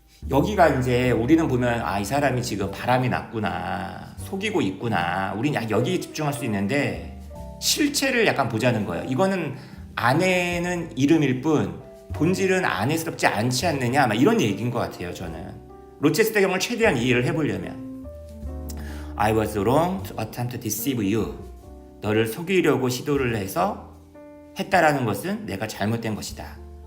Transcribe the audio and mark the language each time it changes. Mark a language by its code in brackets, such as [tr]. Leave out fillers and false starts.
[ko] 여기가 이제 우리는 보면 이 사람이 지금 바람이 났구나, 속이고 있구나, 우린 여기에 집중할 수 있는데 실체를 약간 보자는 거예요. 이거는 아내는 이름일 뿐 본질은 아내스럽지 않지 않느냐, 이런 얘기인 것 같아요. 저는 로체스터 경을 최대한 이해를 해보려면 [en] I was wrong to attempt to deceive you. [ko] 너를 속이려고 시도를 해서 했다라는 것은 내가 잘못된 것이다.